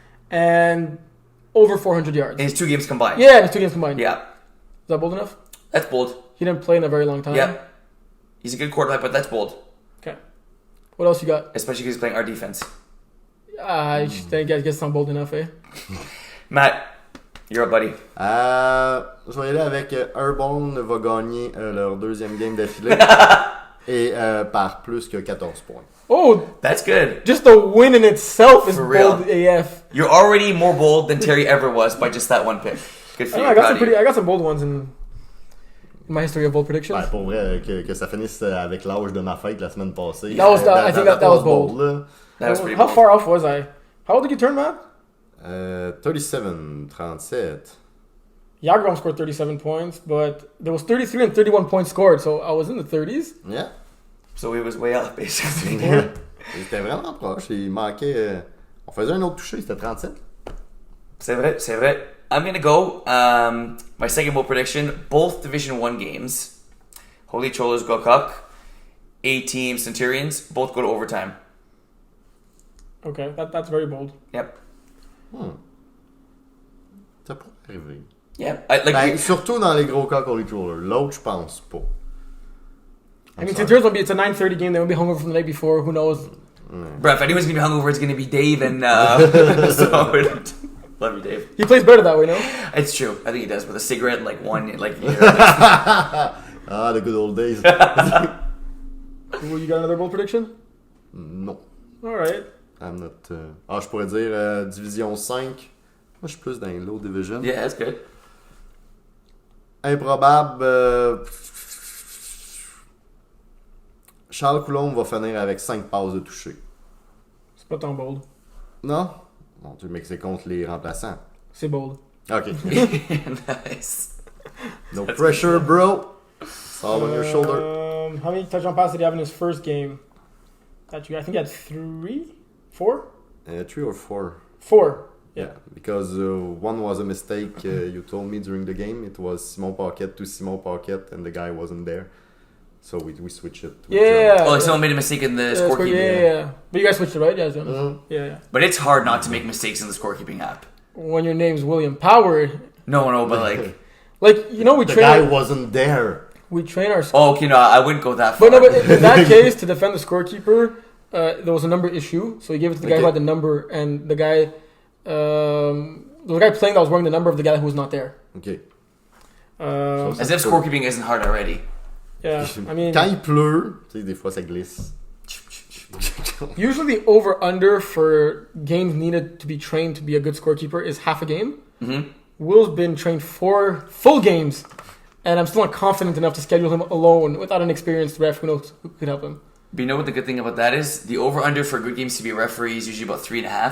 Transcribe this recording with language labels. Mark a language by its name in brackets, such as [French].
[English] And over 400 yards. In his 2 games combined. Yeah, it's 2 games combined. Yeah. Is that bold enough? That's bold. He didn't play in a very long time. Yeah. He's a good quarterback, but that's bold. Okay. What else you got? Especially because he's playing our defense. I think I guess I'm bold enough, eh? Matt, you're up, buddy. [French] Je vais y aller avec Airborne va gagner leur 2e game d'affilée et par plus que 14 points. [English] Oh, That's good. just the win in itself is For real. bold AF. You're already more bold than Terry ever was by just that one pick. Good for you. I Proud of you. got some bold ones in my history of bold predictions. [French] Ouais, pour vrai, que ça finisse avec l'âge de ma fête la semaine passée. [English] That was- I think that was bold. [French] Là. [English] That was pretty How bold. far off was I? How old did you turn, Matt? 37. Jagerbomb scored 37 points, but there was 33 and 31 points scored, so I was in the 30s. Yeah. So he was way out, basically. [French] C'était vraiment proche. Il manquait... on faisait un autre touché, c'était 37. C'est vrai, c'est vrai. [English] I'm going to go. My second bold prediction, both Division 1 games. Holy Trollers go Cuck. A-Team Centurions, both go to overtime. Okay, that's very bold. Yep. [French] Ça pourrait arriver. [English] Yep. [French] Ben, surtout dans les gros cas Holy Troller. L'autre, je pense pas. [English] I mean, Centurions will be, it's a 9:30 game, they will be hungover from the night before, who knows? Bro, if anyone's going to be hungover, it's going to be Dave and... so, love you, Dave. He plays better that way, no? It's true. I think he does with a cigarette and like one... like. The good old days. Well, you got another bold prediction? [French] Non. [English] Alright. I'm not... [French] je pourrais dire Division 5. Moi, je suis plus dans les low division. [English] Yeah, that's good. Improbable... [French] Charles Coulombe va finir avec 5 passes de toucher. C'est pas tant bold. Non? Mon Dieu, mais que c'est contre les remplaçants. C'est bold. [English] OK. Nice. No pressure, bro. It's all on your shoulder. How many touchdown passes did he have in his first game? I think he had 3? 4? 3 or 4? 4. Yeah, because one was a mistake you told me during the game. It was Simon Paquette to Simon Paquette, and the guy wasn't there. So we switched it. Yeah. Oh, like someone made a mistake in the scorekeeping. Yeah. But you guys switched it, right? Yeah, Jonas. Yeah. But it's hard not to make mistakes in the scorekeeping app. When your name's William Power. No, but like... we the train... guy wasn't there. We train our... Oh, okay, no, I wouldn't go that far. But in that case, to defend the scorekeeper, there was a number issue. So he gave it to the guy who had the number, and the guy... there was a guy playing that was wearing the number of the guy who was not there. Okay. As if scorekeeping isn't hard already. Yeah, I mean... [French] Quand il pleut, tu sais, des fois ça glisse. [English] Usually the over-under for games needed to be trained to be a good scorekeeper is half a game. Mm-hmm. Will's been trained 4 full games, and I'm still not confident enough to schedule him alone without an experienced ref who knows who could help him. But you know what the good thing about that is? The over-under for good games to be a referee is usually about 3.5.